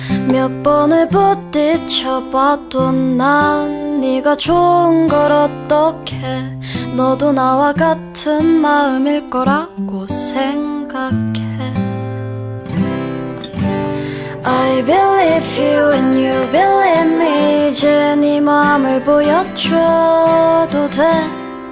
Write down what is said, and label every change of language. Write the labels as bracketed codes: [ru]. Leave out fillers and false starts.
[ko] 몇 번을 부딪혀봐도 난 네가 좋은 걸 어떡해. 너도 나와 같은 마음일 거라고 생각해. [en] I believe you and you believe me. [ko] 이제 네 맘을 보여줘도 돼.